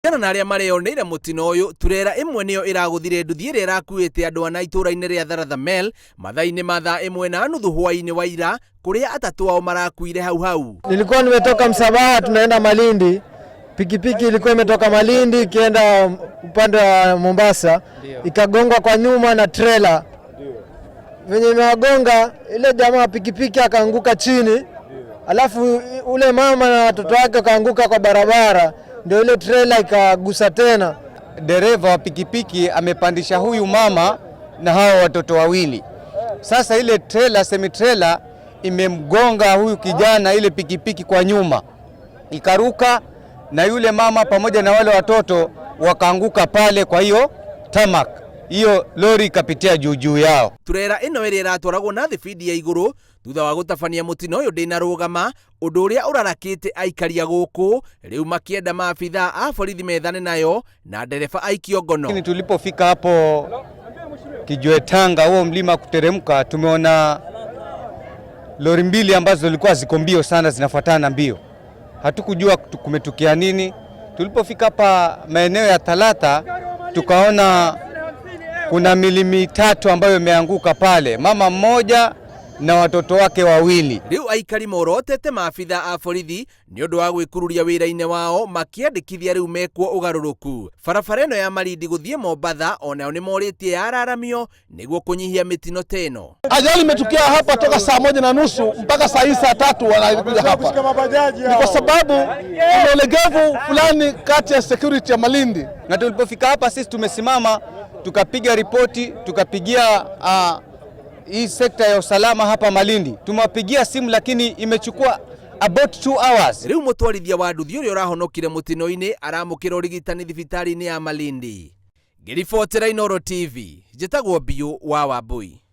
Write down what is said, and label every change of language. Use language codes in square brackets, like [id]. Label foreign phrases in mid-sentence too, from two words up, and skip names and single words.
[ki] Kana na aria mareoneire mutino uyu turera imwe niyo iraguthire nduthi iria irakuite andu ana ituraini ria Tharatha Mel mathaini ma thaa 1:30 hwaini wa ira kuria atatu ao marakuire hau. [sw] Nilikuwa nimetoka Msabaha tunaenda Malindi. Pikipiki ilikuwa imetoka Malindi ikienda upande wa Mombasa, ikagongwa kwa nyuma na trailer. Venye imewagonga ile jamaa pikipiki akaanguka chini. Alafu ule mama na watoto wake wakaanguka kwa barabara. Ndio ile trailer ikagusa tena. Dereva wa pikipiki amepandisha huyu mama na hao watoto wawili. Sasa ile trailer, semi trailer imemgonga huyu kijana ile pikipiki kwa nyuma. Ikaruka na yule mama pamoja na wale watoto wakaanguka pale, kwa hiyo tamak. Hiyo lori ikapitia juu yao. [ki] Turera ino iri iratwaragwo na thibidi ya iguru thutha wa gutabania mutino uyu ndinarugama undu uria urarakite aikaria guku riu makienda maabitha a borithi methane nayo na ndereba aikio ngono. [sw] Lakini tulipofika hapo Kijwe Tanga, huo mlima kuteremka, tumeona lori mbili ambazo zilikuwa ziko mbio sana zinafuatana mbio. Hatukujua kumetukia nini. Tulipofika hapa maeneo ya Talata tukaona kuna milimi 3 ambayo imeanguka pale, mama mmoja na watoto wake wawili. [ki] Riu aikari morotete maabitha a borithi ni undu wa gwikururia wira-ini wao makiandikithia riu mekwo ugaruruku. Barabara ino ya Malindi guthie Mombatha onao ni moritie yararamio niguo kunyihia mitino teno. [sw] Ajali imetukia hapa toka saa 1:30 mpaka saa 3 wanakuja hapa. Ni kwa sababu kuna ulegevu fulani kati ya security ya Malindi. Na tulipofika hapa sisi tumesimama tukapiga ripoti, tukapigia hii sekta ya usalama hapa Malindi. Tumewapigia simu lakini imechukua [en] about 2 hours. [ki] Riu mutwarithia wa nduthi uria urahonokire mutino-ini aramukira urigitani thibitari-ini ya Malindi. Ngiribotera Inooro TV, njitagwo Biu wa Wambui.